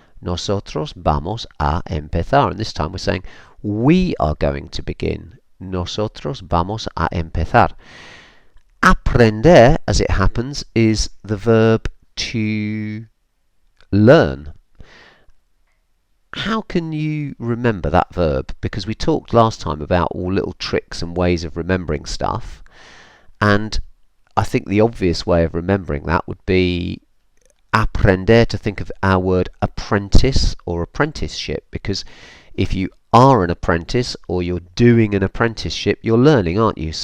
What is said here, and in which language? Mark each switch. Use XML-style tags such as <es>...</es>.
<es>Nosotros vamos a empezar.</es> <en>And this time we're saying we are going to begin.</en> <es>Nosotros vamos a empezar.</es> <en>Aprender, as it happens, is the verb to learn. How can you remember that verb? Because we talked last time about all little tricks and ways of remembering stuff. And I think the obvious way of remembering that would be aprender, to think of our word apprentice or apprenticeship, because if you are an apprentice or you're doing an apprenticeship, you're learning, aren't you?</en>